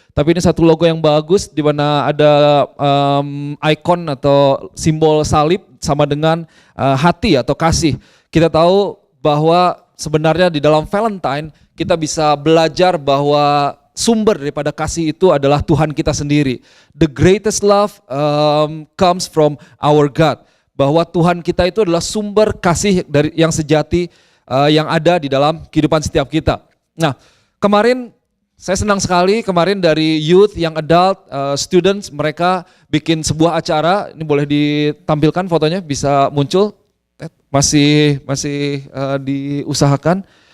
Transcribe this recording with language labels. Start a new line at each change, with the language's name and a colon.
Indonesian: Tapi ini satu logo yang bagus di mana ada ikon atau simbol salib sama dengan hati atau kasih. Kita tahu bahwa sebenarnya di dalam Valentine kita bisa belajar bahwa sumber daripada kasih itu adalah Tuhan kita sendiri.
English: The greatest love comes from our God.
Indonesian: Bahwa Tuhan kita itu adalah sumber kasih dari yang sejati yang ada di dalam kehidupan setiap kita. Nah, kemarin saya senang sekali kemarin dari youth, young adult, students, mereka bikin sebuah acara. Ini boleh ditampilkan fotonya, bisa muncul, masih diusahakan.